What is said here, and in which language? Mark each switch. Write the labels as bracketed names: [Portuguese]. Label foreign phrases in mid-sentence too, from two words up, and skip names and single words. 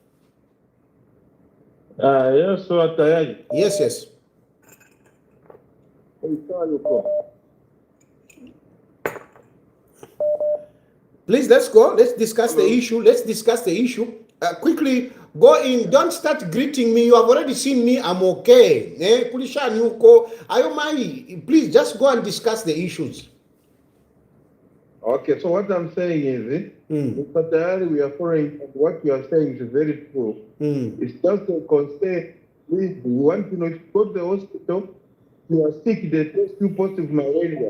[English] Yes, Tayari. Yes. Please, let's go. Let's discuss the issue. Quickly, go in. Don't start greeting me. You have already seen me. I'm okay. [Bemba] Kulishani uko. [English] Ayomai, please just go and discuss the issues. Okay, so what I'm saying is, Mr. Tayari, we are following what you are saying is very true. It's just a concern. We want to know if you go to the hospital, you are sick, they test you positive malaria.